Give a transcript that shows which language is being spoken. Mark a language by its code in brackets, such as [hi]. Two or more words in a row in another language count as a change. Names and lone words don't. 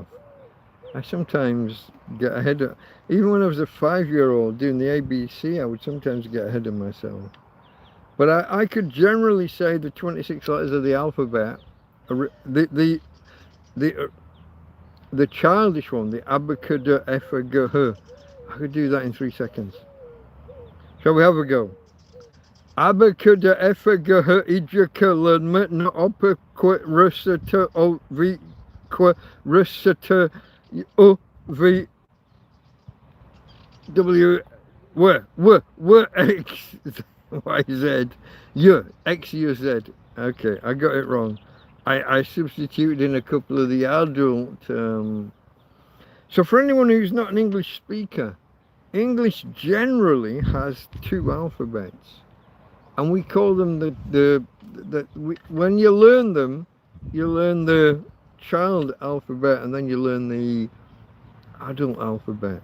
[en] I sometimes get ahead of, even when I was a 5-year-old doing the ABC, I would sometimes get ahead of myself. But I could generally say the 26 letters of the alphabet, the childish one, the abacada efagah. I could do that in 3 seconds. Shall we have a go? Abacada efagah ijaka ledmet na opa qua rusata o vi qua rusata o v w w x y z x u z. Okay, I got it wrong. I substituted in a couple of the adult. So for anyone who's not an English speaker, English generally has 2 alphabets. And we call them when you learn them, you learn the child alphabet and then you learn the adult alphabet.